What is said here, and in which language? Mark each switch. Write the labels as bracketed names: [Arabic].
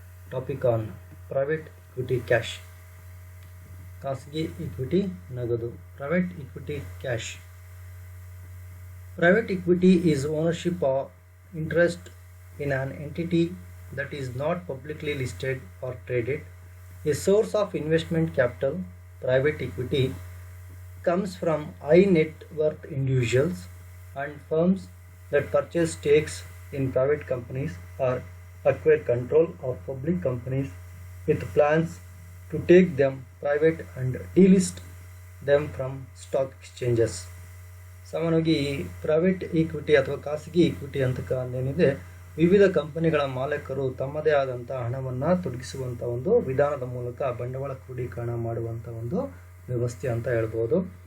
[English] Topic on private equity cash. [Kannada] ಖಾಸಗಿ equity ನಗದು. [English] Private equity cash. Private equity is ownership or interest in an entity that is not publicly listed or traded. A source of investment capital, private equity, comes from high net worth individuals and firms that purchase stakes in private companies or acquire control of public companies with plans to take them private and delist them from stock exchanges. [Kannada] ಸಾಮಾನ್ಯವಾಗಿ private equity ಅಥವಾ ಖಾಸಗಿ equity ಏನಿದೆ, ವಿವಿಧ ಕಂಪನಿಗಳ ಮಾಲೀಕರು ತಮ್ಮದೇ ಆದಂಥ ಹಣವನ್ನು ತೊಡಗಿಸುವಂಥ ಒಂದು ವಿಧಾನದ ಮೂಲಕ ಬಂಡವಾಳ ಕ್ರೋಢೀಕರಣ ಮಾಡುವಂಥ ಒಂದು ವ್ಯವಸ್ಥೆ ಅಂತ ಹೇಳ್ಬೋದು.